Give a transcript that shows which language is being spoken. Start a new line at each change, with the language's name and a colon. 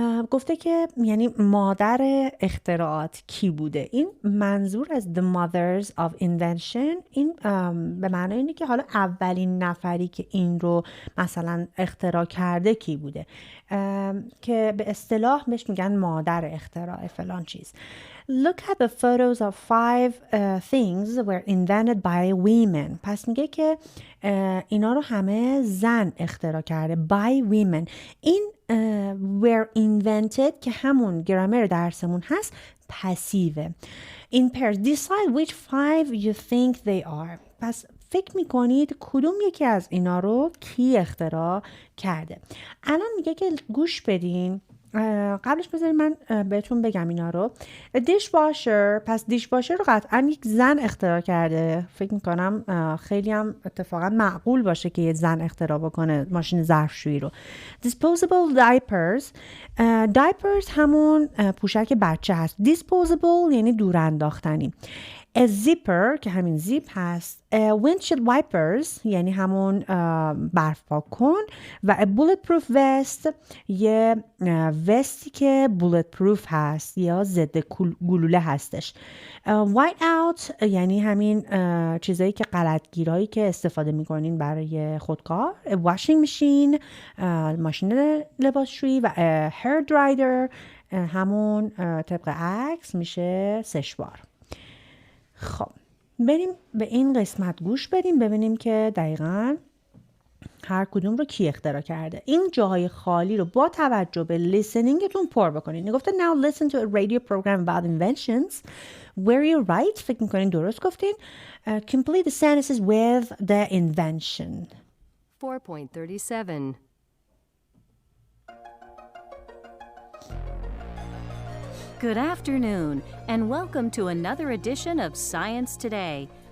Persian: گفته که یعنی مادر اختراعات کی بوده. این منظور از The Mothers of Invention این به معنی اینه که حالا اولین نفری که این رو مثلا اختراع کرده کی بوده، که به اصطلاح بهش میگن مادر اختراع فلان چیز.
English: Look at the photos of 5 things were invented by women.
Persian: پس میگه که اینا رو همه زن اختراع کرده.
English: By women.
Persian: این were invented که همون گرامر درسمون هست پسیوه.
English: In pairs. Decide which 5 you think they are.
Persian: پس فکر میکنید کدوم یکی از اینا رو کی اختراع کرده. الان میگه که گوش بدین. قبلش بذارید من بهتون بگم اینا رو. دیش واشر، پس دیش واشر رو قطعا یک زن اختراع کرده. فکر میکنم خیلی هم اتفاقا معقول باشه که یه زن اختراع بکنه ماشین ظرفشویی رو.
English: disposable diapers.
Persian: diapers همون پوشک بچه هست. disposable یعنی دور انداختنی. A zipper که همین زیپ هست. windshield wipers یعنی همون برف پاک کن. و a bulletproof vest یه وستی که bulletproof هست یا ضد گلوله هستش. white out یعنی همین چیزایی که غلطگیرایی که استفاده میکنین برای خودکار. washing machine ماشین لباسشویی. و hair dryer همون طبق عکس میشه سشوار. خب بریم به این قسمت گوش بدیم ببینیم که دقیقاً هر کدوم رو کی اختراع کرده. این جاهای خالی رو با توجه به listeningتون پر بکنید. گفته
English: now listen to a radio program about inventions where you right.
Persian: فکر میکنین درست گفتین.
English: complete the sentences with the invention. 4.37 Good afternoon, and welcome to another edition of Science Today.